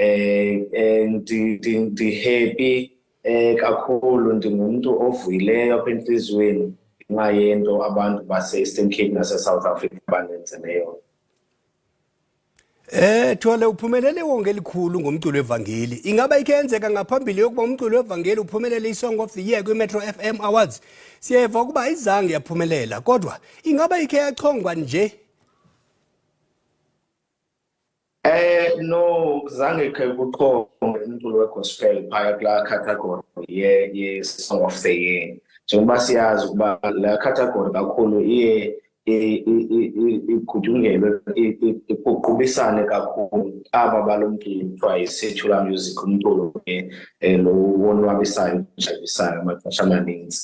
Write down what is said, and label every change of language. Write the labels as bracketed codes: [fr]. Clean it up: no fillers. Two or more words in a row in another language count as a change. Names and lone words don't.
[xh] ndi-happy kakhulu ndingumuntu ovuyileyo apha entliziyweni ngenxa yento abantu base-Eastern Cape nase-South Africa bandenzeleyo. Thwala uphumelele wonke elikhulu ngomculo wevangeli. Ingaba ikhe yenzeka ngaphambili yokuba umculo wevangeli uphumelele iSong of the Year kwiMetroFM Awards? Siyeva ukuba izange yaphumelela, kodwa ingaba ikhe yachongwa nje? No, zange khe kuchongwe umculo wegospel phaya kulaa category ye-Song of the Year. Njengoba siyazi ukuba la category kakhulu iye igutyungelwe iqubisane kakhulu aba balo mculo kuthiwa yi- [en] secular music, [xh] umculo lo wonwabisayo ujayivisayo amaxesha amaninzi.